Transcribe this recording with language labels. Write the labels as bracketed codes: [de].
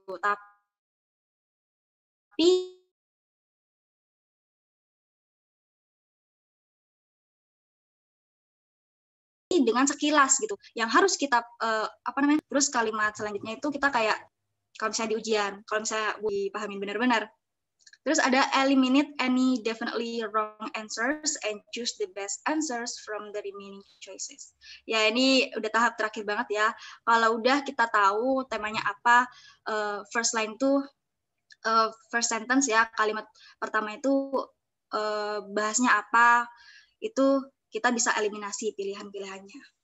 [id] Tapi dengan sekilas gitu. Yang harus kita terus kalimat selanjutnya itu kita kayak kalau misalnya di ujian, kalau misalnya dipahamin benar-benar. Terus ada [en] eliminate any definitely wrong answers and choose the best answers from the remaining choices. [id] Ya, ini udah tahap terakhir banget ya. Kalau udah kita tahu temanya apa, first line tuh first sentence ya, kalimat pertama itu bahasnya apa, itu kita bisa eliminasi pilihan-pilihannya.